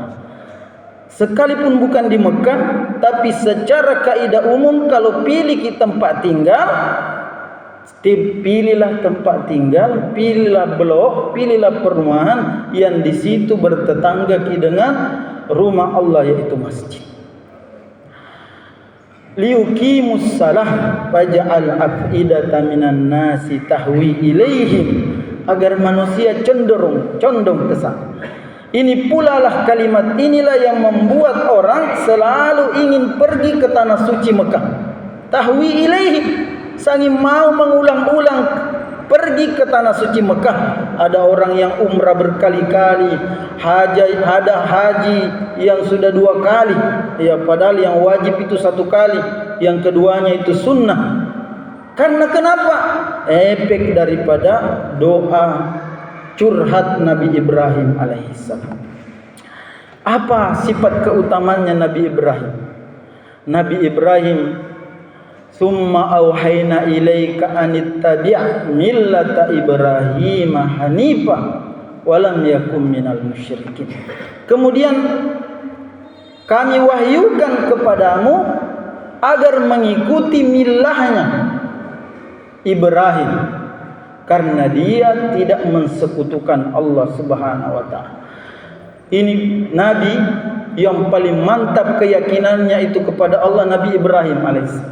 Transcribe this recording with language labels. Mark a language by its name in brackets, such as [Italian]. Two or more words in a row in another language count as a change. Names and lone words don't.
[Indonesian] Sekalipun bukan di Mekah, tapi secara kaidah umum kalau pilih kita tempat tinggal, pilihlah tempat tinggal, pilihlah blok, pilihlah perumahan yang di situ bertetangga dengan rumah Allah, yaitu masjid. [Arabic] ليقيموا الصلاة فاجعل أفئدة من الناس تهوي إليهم, [Indonesian] agar manusia condong ke sana. Ini pula lah kalimat inilah yang membuat orang selalu ingin pergi ke tanah suci Mekah. [Arabic] تهوي إليهم, [Indonesian] sangat mau mengulang-ulang pergi ke tanah suci Mekah. Ada orang yang umrah berkali-kali, ada haji yang sudah 2 kali, ya, padahal yang wajib itu 1 kali, yang keduanya itu sunnah. Karena kenapa? Efek daripada doa curhat Nabi Ibrahim alaihissalam. Apa sifat keutamaannya Nabi Ibrahim? [Arabic] Nabi Ibrahim, ثم أوحينا إليك أن اتبع ملة إبراهيم حنيفا ولم يكن من المشركين. [Indonesian] Kemudian kami wahyukan kepadamu agar mengikuti millahnya Ibrahim, karena dia tidak mensekutukan [Arabic] الله سبحانه وتعالى. [Indonesian] Ini nabi yang paling mantap keyakinannya itu kepada Allah, Nabi Ibrahim alaihissalam.